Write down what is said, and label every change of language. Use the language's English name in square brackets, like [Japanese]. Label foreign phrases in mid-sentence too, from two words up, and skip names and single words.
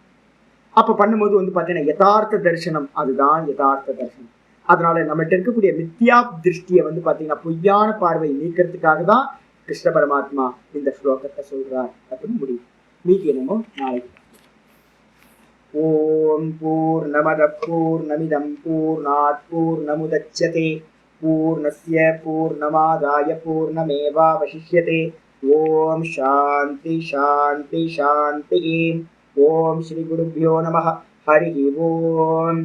[Tamil] அப்ப பண்ணும்போது வந்து பாத்தீங்கன்னா யதார்த்த தரிசனம், அதுதான் யதார்த்த தரிசனம். அதனால நம்மகிட்ட இருக்கக்கூடிய மித்யா திருஷ்டியை வந்து பாத்தீங்கன்னா பொய்யான பார்வை நீக்கிறதுக்காக தான் கிருஷ்ண பரமாத்மா இந்த ஸ்லோகத்தை சொல்றார் அப்படின்னு முடியும். மீதி என்னமோ நாளைக்கு. [Sanskrit] ओम् पूर्णमदः पूर्णमिदं पूर्णात् पूर्णमुदच्यते पूर्णस्य पूर्णमादाय पूर्णमेवावशिष्यते. ओम् शान्तिः शान्तिः शान्तिः. ओम् श्री गुरुभ्यो नमः। हरि ओम्.